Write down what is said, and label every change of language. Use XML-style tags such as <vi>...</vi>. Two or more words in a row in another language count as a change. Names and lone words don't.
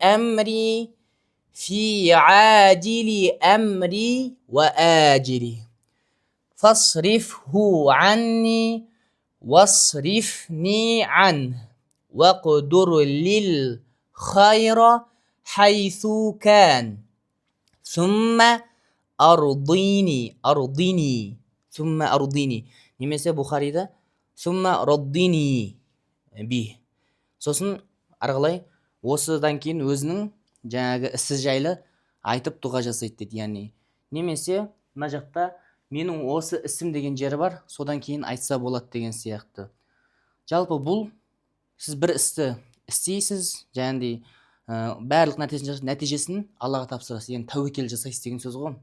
<ar>أمري في عاجل أمري وآجله فاصرفه عني واصرفني عنه واقدر للخير حيث كان ثم أرضيني</ar> <kk>немесе Бухарида</kk> <ar>ثم رضني به.</ar> <kk>Сосын арғылай осыдан кейін өзінің жаңағы ісі жайлы айтып дұға жасайды дейді. Яғни немесе мына жақта менің осы ісім деген жері бар, содан кейін айтса болады деген сияқты. Жалпы бұл сіз бір істі істейсіз, жаңағыдай барлық нәтижесін Аллаға тапсырасыз, яғни тәуекел жасайсыз деген сөз ғой.</kk>